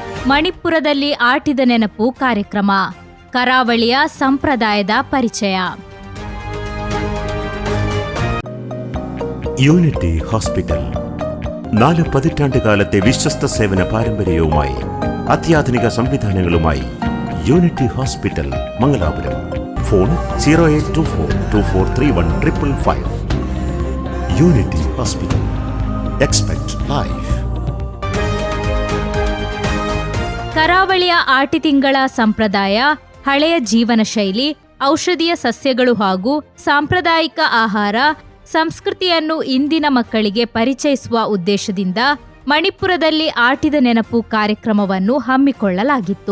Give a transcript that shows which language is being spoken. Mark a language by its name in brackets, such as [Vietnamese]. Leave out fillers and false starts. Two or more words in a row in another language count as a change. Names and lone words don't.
[Kannada] ಮಣಿಪುರದಲ್ಲಿ ಆಟಿದ ನೆನಪು ಕಾರ್ಯಕ್ರಮ. ಕರಾವಳಿಯ ಸಂಪ್ರದಾಯದ ಪರಿಚಯ. [Malayalam] യൂണിറ്റി ഹോസ്പിറ്റൽ 4 പതിറ്റാണ്ടുകാലത്തെ വിശ്വസ്ത സേവന പാരമ്പര്യവുമായി അത്യാധുനിക സംവിധാനങ്ങളുമായി യൂണിറ്റി ഹോസ്പിറ്റൽ മംഗലാപുരം. ഫോൺ 0824243155. യൂണിറ്റി ഹോസ്പിറ്റൽ. [English] Expect Life. [Kannada] ಕರಾವಳಿಯ ಆಟಿತಿಂಗಳ ಸಂಪ್ರದಾಯ, ಹಳೆಯ ಜೀವನ ಶೈಲಿ, ಔಷಧೀಯ ಸಸ್ಯಗಳು ಹಾಗೂ ಸಾಂಪ್ರದಾಯಿಕ ಆಹಾರ ಸಂಸ್ಕೃತಿಯನ್ನು ಇಂದಿನ ಮಕ್ಕಳಿಗೆ ಪರಿಚಯಿಸುವ ಉದ್ದೇಶದಿಂದ ಮಣಿಪುರದಲ್ಲಿ ಆಟಿದ ನೆನಪು ಕಾರ್ಯಕ್ರಮವನ್ನು ಹಮ್ಮಿಕೊಳ್ಳಲಾಗಿತ್ತು.